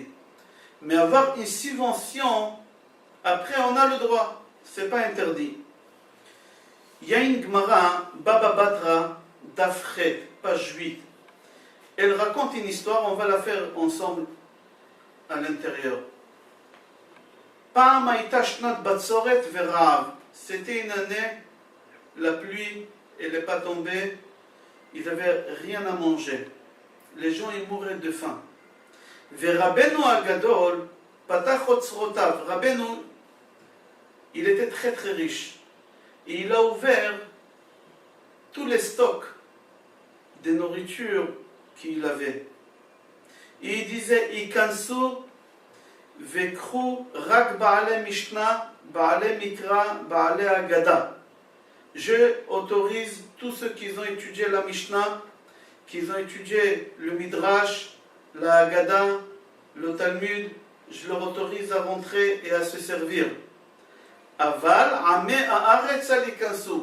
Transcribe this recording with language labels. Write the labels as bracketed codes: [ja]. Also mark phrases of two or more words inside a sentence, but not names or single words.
[fr] Mais avoir une subvention, après on a le droit. C'est pas interdit. Il y a une Gemara, [he] בבא בתרא, [fr] Dafret, page 8. Elle raconte une histoire, on va la faire ensemble à l'intérieur. [he] פעם הייתה שנת בצורת ורעב. [fr] C'était une année, la pluie, elle n'est pas tombée, ils n'avaient rien à manger. Les gens, ils mouraient de faim. [he] ורבינו הגדול פתח אוצרותיו. [fr] Rabbeinu, il était très très riche. Et il a ouvert tous les stocks de nourriture qu'il avait. Et il disait, [he] יכנסו בעלי משנה בעלי מקרא בעלי אגדה. [fr] Je autorise tous ceux qui ont étudié la Mishnah, qui ont étudié le Midrash, la Agada, le Talmud, je leur autorise à rentrer et à se servir. [he] אבל עמי הארץ אל יכנסו.